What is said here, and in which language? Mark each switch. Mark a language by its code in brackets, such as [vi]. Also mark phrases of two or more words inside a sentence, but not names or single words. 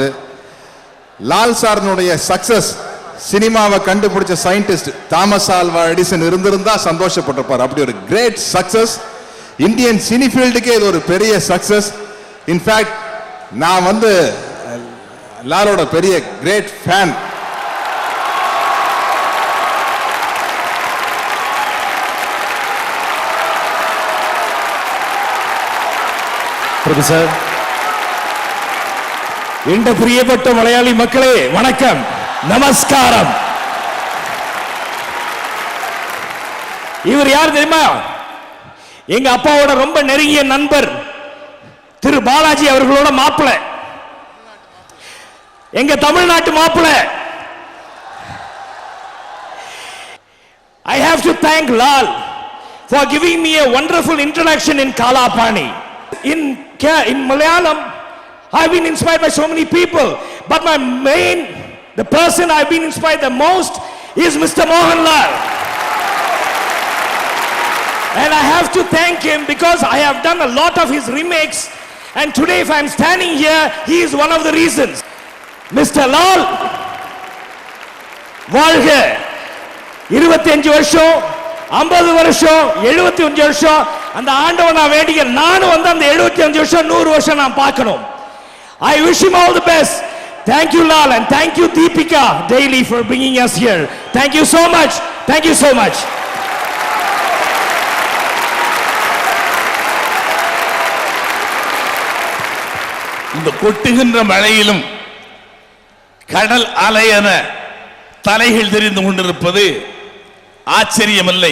[ta] லால் சார்னுடைய [en] success cinema [ta] கண்டுபிடிச்ச சயின்டிஸ்ட் தாமஸ் ஆல்வா எடிசன் இருந்திருந்தா சந்தோஷப்பட்டிருப்பார். அப்படி ஒரு [en] great success Indian cine field [ta] இது ஒரு பெரிய சக்சஸ். [en] in fact [ta] நான் லாலோட பெரிய [en] great fan. [ml] പ്രൊഫസർ, എന്റെ പ്രിയപ്പെട്ട മലയാളി മക്കളെ വണക്കം, [ta] நமஸ்காரம். இவர் யார் தெரியுமா? எங்க அப்பாவோட ரொம்ப நெருங்கிய நண்பர் திரு பாலாஜி அவர்களோட மாப்பிள்ளை, எங்க தமிழ்நாட்டு மாப்பிள்ளை. [en] I have to thank Lal for giving me a wonderful introduction in Kalapani. In Malayalam, I've been inspired by so many people, but the person I've been inspired the most is Mr. Mohanlal. And I have to thank him because I have done a lot of his remakes, and today if I'm standing here, he is one of the reasons. Mr. Lal, [ta] வாழ்க. 25 வருஷம், 50 வருஷம், 75 வருஷம், அந்த ஆண்டவன் நான் வேண்டிய நானும் அந்த 75 வருஷம் 100 வருஷம் நான் பார்க்கணும். [en] I wish him all the best. Thank you Lal, and thank you Deepika daily for bringing us here. Thank you so much. Thank you so much. [ta] இந்த கொட்டுகின்ற மழையிலும் கடல் அலையென தலைகள் தெரிந்து கொண்டிருப்பது ஆச்சரியமில்லை.